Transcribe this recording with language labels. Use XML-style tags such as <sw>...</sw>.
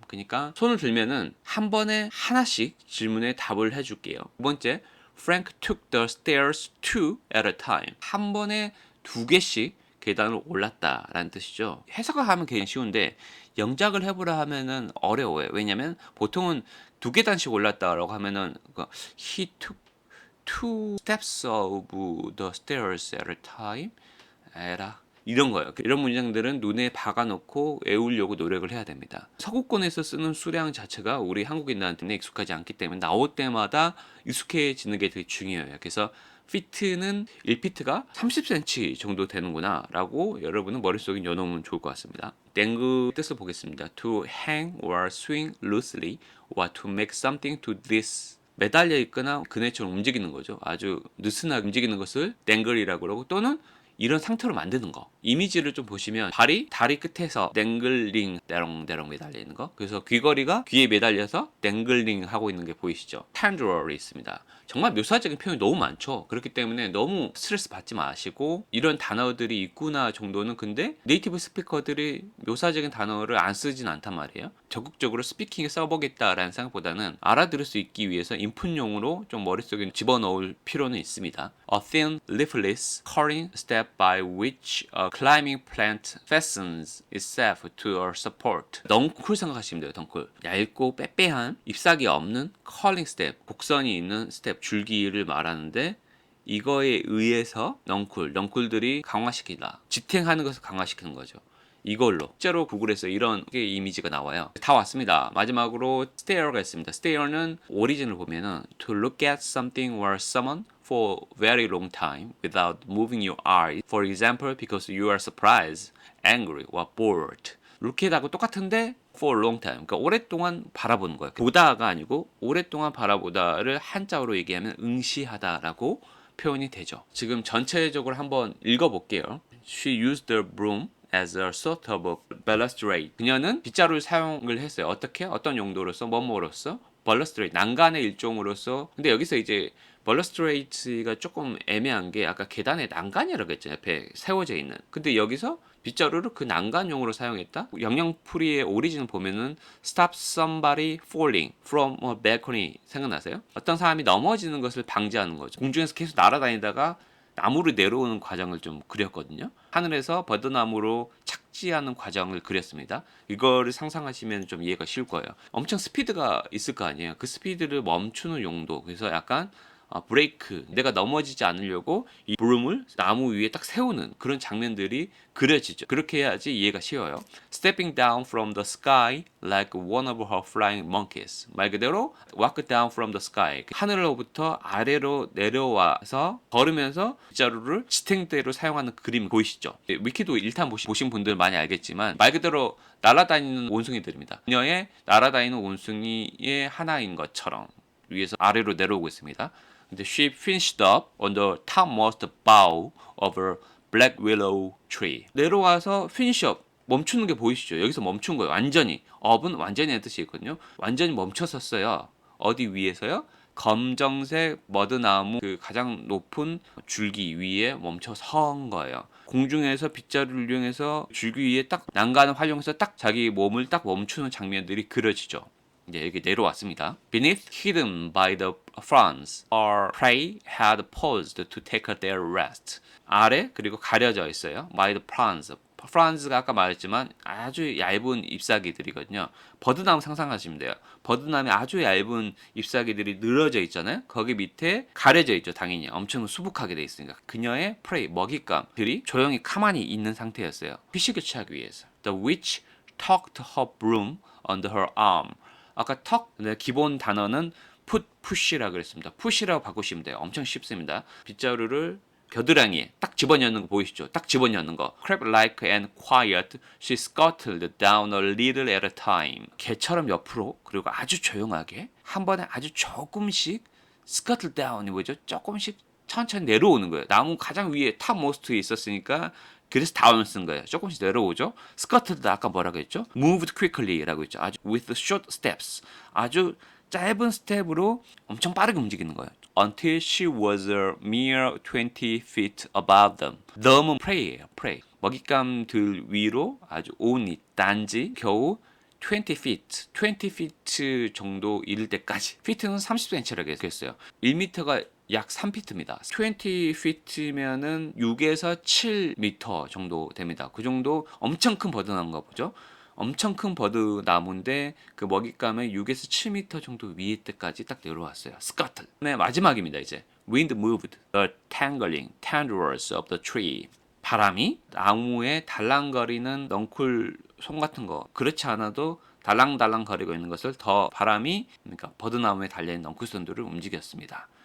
<ko>그러니까 손을 들면은 한 번에 하나씩 질문에 답을 해줄게요. 두 번째,</ko> <en>Frank took the stairs two at a time.</en> <ko>한 번에 두 개씩 계단을 올랐다라는 뜻이죠. 해석을 하면 굉장히 쉬운데 영작을 해보라 하면은 어려워요. 왜냐면 보통은 두 계단씩 올랐다라고 하면은</ko> <en>he took two steps of the stairs at a time.</en> <ko>에라. 이런 거예요. 이런 문장들은 눈에 박아놓고 외우려고 노력을 해야 됩니다. 서구권에서 쓰는 수량 자체가 우리 한국인들한테는 익숙하지 않기 때문에 나올 때마다 익숙해지는 게 되게 중요해요. 그래서 fit는 1피트가 30cm 정도 되는구나 라고 여러분은 머릿속에 넣어놓으면 좋을 것 같습니다. 땡그 뜻을 보겠습니다.</ko> <en>To hang or swing loosely or to make something to this.</en> <ko>매달려 있거나 그네처럼 움직이는 거죠. 아주 느슨하게 움직이는 것을 땡글이라고 그러고 또는 이런 상태로 만드는 거. 이미지를 좀 보시면 발이 다리 끝에서 땡글링 대롱대롱 매달려 있는 거. 그래서 귀걸이가 귀에 매달려서 땡글링 하고 있는 게 보이시죠? 텐드럴이 있습니다. 정말 묘사적인 표현이 너무 많죠. 그렇기 때문에 너무 스트레스 받지 마시고 이런 단어들이 있구나 정도는 근데 네이티브 스피커들이 묘사적인 단어를 안 쓰진 않단 말이에요. 적극적으로 스피킹에 써보겠다라는 생각보다는 알아들을 수 있기 위해서 인풋용으로 좀 머릿속에 집어넣을 필요는 있습니다.</ko> <en>A thin, leafless, curling step by which a climbing plant fastens itself to a support.</en> <ko>넝쿨 생각하시면 돼요. 덩쿨. 얇고 빼빼한 잎사귀 없는</ko> <en>curling step,</en> <ko>곡선이 있는 스텝, 줄기를 말하는데 이거에 의해서 넝쿨들이 강화시키다. 지탱하는 것을 강화시키는 거죠. 이걸로 실제로 구글에서 이런 게 이미지가 나와요. 다 왔습니다. 마지막으로 stare가 있습니다.</ko> <en>stare는</en> <ko>오리진을 보면은</ko> <en>to look at something or someone for very long time without moving your eyes. For example, because you are surprised, angry, or bored. lookat하고</en> <ko>똑같은데</ko> <en>for long time.</en> <ko>그러니까 오랫동안 바라보는 거예요. 보다가 아니고 오랫동안 바라보다를 한자어로 얘기하면 응시하다라고 표현이 되죠. 지금 전체적으로 한번 읽어볼게요.</ko> <en>She used the broom as a sort of balustrade.</en> <ko>그녀는 빗자루를 사용을 했어요. 어떻게? 어떤 용도로서? 뭐뭐로서? balustrade. 난간의 일종으로서. 근데 여기서 이제 balustrade가 조금 애매한 게 아까 계단에 난간이라고 했잖아요. 옆에 세워져 있는. 근데 여기서 빗자루를 그 난간용으로 사용했다? 영영풀이의 오리진을 보면은</ko> <en>stop somebody falling from a balcony</en> <ko>생각나세요? 어떤 사람이 넘어지는 것을 방지하는 거죠. 공중에서 계속 날아다니다가 나무로 내려오는 과정을 좀 그렸거든요. 하늘에서 버드나무로 착 착지하는 과정을 그렸습니다. 이거를 상상하시면 좀 이해가 쉬울 거예요. 엄청 스피드가 있을 거 아니에요. 그 스피드를 멈추는 용도. 그래서 약간 브레이크, 내가 넘어지지 않으려고 이 브룸을 나무 위에 딱 세우는 그런 장면들이 그려지죠. 그렇게 해야지 이해가 쉬워요.</ko> <en>Stepping down from the sky like one of her flying monkeys.</en> <ko>말 그대로</ko> <en>walk down from the sky.</en> <ko>하늘로부터 아래로 내려와서 걸으면서 빗자루를 지탱대로 사용하는 그림 보이시죠? 위키도 일탄 보신 분들 많이 알겠지만 말 그대로 날아다니는 원숭이들입니다. 그녀의 날아다니는 원숭이의 하나인 것처럼 위에서 아래로 내려오고 있습니다. 근데</ko> <en>she finished up on the topmost bough of a black willow tree.</en> <ko>내려와서 finish up, 멈추는 게 보이시죠? 여기서 멈춘 거예요. 완전히. up은 완전히 뜻이 있거든요. 완전히 멈췄었어요. 어디 위에서요? 검정색 머드나무 그 가장 높은 줄기 위에 멈춰 선 거예요. 공중에서 빗자루를 이용해서 줄기 위에 딱 난간을 활용해서 딱 자기 몸을 딱 멈추는 장면들이 그려지죠. 이제 여기 내려왔습니다.</ko> <en>Beneath, hidden by the fronds, our prey had paused to take their rest.</en> <ko>아래 그리고 가려져 있어요.</ko> <en>By the fronds.</en> <ko>fronds가 아까 말했지만 아주 얇은 잎사귀들이거든요. 버드나무 상상하시면 돼요. 버드나무에 아주 얇은 잎사귀들이 늘어져 있잖아요. 거기 밑에 가려져 있죠. 당연히 엄청 수북하게 돼 있으니까. 그녀의 prey, 먹잇감들이 조용히 가만히 있는 상태였어요. 휴식을 취하기 위해서.</ko> <en>The witch tucked her broom under her arm.</en> <ko>아까 턱 기본 단어는 put, push라 그랬습니다. push라고 바꾸시면 돼요. 엄청 쉽습니다. 빗자루를 겨드랑이에 딱 집어넣는 거 보이시죠? 딱 집어넣는 거.</ko> <en>Crab like and quiet, she scuttled down a little at a time.</en> <ko>개처럼 옆으로 그리고 아주 조용하게 한 번에 아주 조금씩 scuttle down이 뭐죠? 조금씩 천천히 내려오는 거예요. 나무 가장 위에 탑 모스트에 있었으니까 그래서 다운을 쓴 거예요. 조금씩 내려오죠. 스커트도 아까 뭐라고 했죠?</ko> <en>Moved quickly</en> <ko>라고 했죠. 아주</ko> <en>with short steps.</en> <ko>아주 짧은 스텝으로 엄청 빠르게 움직이는 거예요.</ko> <en>Until she was a mere 20 feet above them.</en> <ko>them은 prey예요.</ko> <en>prey.</en> <ko>먹잇감들 위로 아주 only 단지 겨우 20 feet, 20 feet 정도 이를 때까지. feet는 30cm라고 했어요. 1m가 약 3피트입니다. 20피트면은 6에서 7m 정도 됩니다. 그 정도 엄청 큰 버드나무인가 보죠. 엄청 큰 버드나무인데 그 먹잇감의 6에서 7m 정도 위에 때까지 딱 내려왔어요. 스커틀. 네, 마지막입니다. 이제</ko> <en>Wind moved the tangling tendrils of the tree.</en> <ko>바람이 나무에 달랑거리는 넝쿨 솜 같은 거 그렇지 않아도 달랑달랑 거리고 있는 것을 더 바람이 그러니까 버드나무에 달려있는 넝쿨선들을 움직였습니다.</ko>